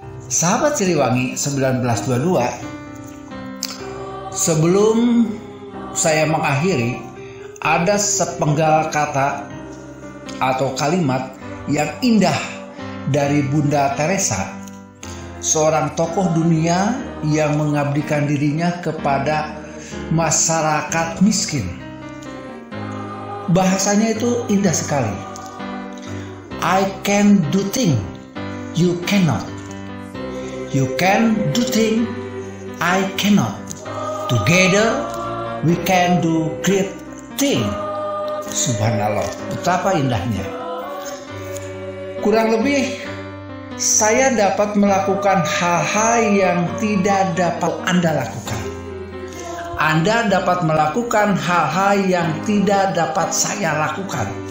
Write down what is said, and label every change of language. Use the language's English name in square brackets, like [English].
[Indonesian] Sahabat Siliwangi 1922, sebelum saya mengakhiri, ada sepenggal kata atau kalimat yang indah dari Bunda Teresa, seorang tokoh dunia yang mengabdikan dirinya kepada masyarakat miskin. Bahasanya itu indah sekali. [English] I can do things you cannot. You can do things I cannot. Together we can do great things. [Indonesian] Subhanallah, betapa indahnya. Kurang lebih saya dapat melakukan hal-hal yang tidak dapat Anda lakukan. Anda dapat melakukan hal-hal yang tidak dapat saya lakukan.